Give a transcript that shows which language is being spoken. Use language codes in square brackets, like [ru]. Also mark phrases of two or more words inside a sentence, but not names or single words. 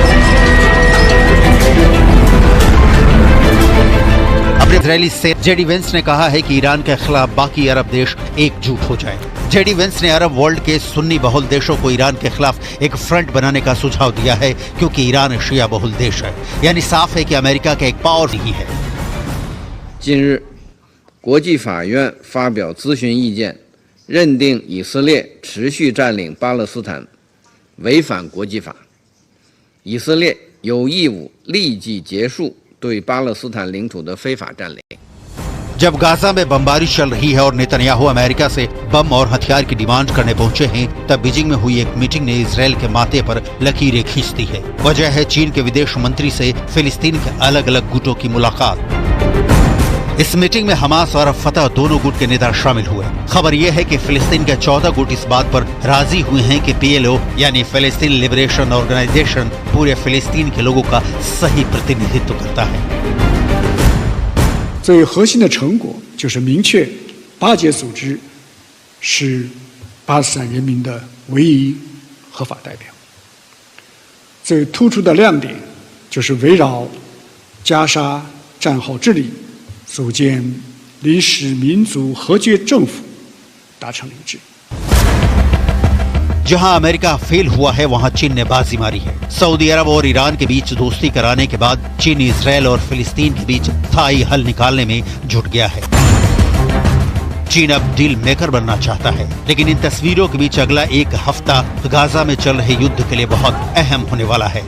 [hi] अपने इजरायली से जेडी वेंस ने कहा है कि ईरान के खिलाफ बाकी अरब देश एकजुट हो जाए। जेडी वेंस ने [en] Arab world [hi] के सुन्नी बहुल देशों को ईरान के खिलाफ एक फ्रंट बनाने का सुझाव दिया है, क्योंकि ईरान शिया बहुल देश है। यानी साफ है कि अमेरिका का एक पावर नहीं है। [zh] 近日，国际法院发表咨询意见，认定以色列持续占领巴勒斯坦违反国际法，以色列有义务立即结束对巴勒斯坦领土的非法占领。 [hi] जब गाजा में बमबारी चल रही है और नेतन्याहू अमेरिका से बम और हथियार की डिमांड करने पहुंचे हैं, तब बीजिंग में हुई एक मीटिंग ने इजराइल के माथे पर लकीरें खींच दी है। वजह है चीन के विदेश मंत्री से फिलिस्तीन के अलग अलग गुटों की मुलाकात। इस मीटिंग में हमास और फतह दोनों गुट के नेता शामिल हुए। खबर यह है कि फिलिस्तीन के 14 गुट इस बात पर राजी हुए हैं कि PLO यानी फिलिस्तीन लिबरेशन ऑर्गेनाइजेशन पूरे फिलिस्तीन के लोगों का सही प्रतिनिधित्व करता है। [zh] 最核心的成果就是明确巴解组织是巴勒斯坦人民的唯一合法代表。最突出的亮点就是围绕加沙战后治理，组建临时民族和解政府达成了一致。 [hi] जहां अमेरिका फेल हुआ है वहां चीन ने बाजी मारी है। सऊदी अरब और ईरान के बीच दोस्ती कराने के बाद चीन इजराइल और फिलिस्तीन के बीच स्थायी हल निकालने में जुट गया है। चीन अब [en] deal maker [hi] बनना चाहता है, लेकिन इन तस्वीरों के बीच अगला एक हफ्ता गाजा में चल रहे युद्ध के लिए बहुत अहम होने वाला है।